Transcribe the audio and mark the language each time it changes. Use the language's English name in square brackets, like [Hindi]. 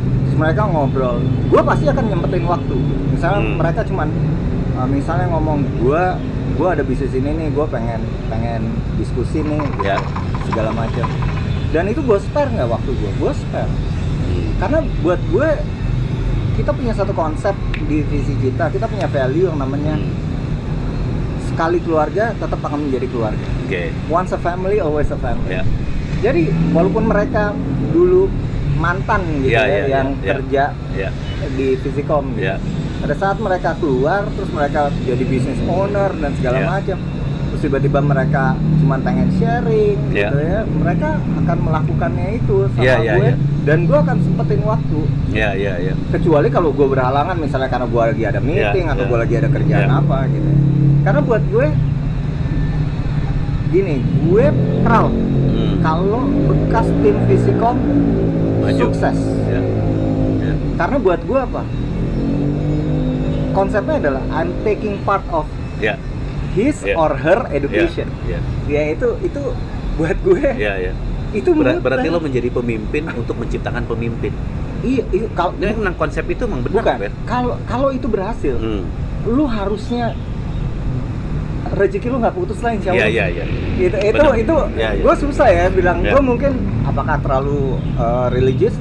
[Indonesian] Terus mereka ngobrol, gue pasti akan nyempetin waktu. Misalnya mereka cuman misalnya ngomong, gue ada bisnis ini nih, gue pengen diskusi nih gitu, segala macam. Dan itu gue spare nggak waktu gue spare. Karena buat gue, kita punya satu konsep di visi kita punya value yang namanya sekali keluarga tetap akan menjadi keluarga. [English] Once a family, always a family. [Indonesian] Jadi walaupun mereka dulu mantan gitu yang kerja di Visikom gitu. Pada saat mereka keluar, terus mereka jadi business owner dan segala macam, terus tiba-tiba mereka cuma pengen sharing gitu ya, mereka akan melakukannya itu sama gue, dan gue akan sempetin waktu. Kecuali kalau gue berhalangan, misalnya karena gue lagi ada meeting atau gue lagi ada kerjaan apa gitu. Karena buat gue gini, gue proud kalau bekas tim Visikom sukses. Karena buat gue apa? Konsepnya adalah [English] I'm taking part of his or her education. [Indonesian] Ya itu buat gue. Itu berarti lo menjadi pemimpin untuk menciptakan pemimpin. Iya, kalau konsep itu memang benar. Bukan. Kalau itu berhasil, lu harusnya rezeki lu nggak putus lah, insya Allah. Itu gue susah ya bilang. Gue mungkin apakah terlalu religious?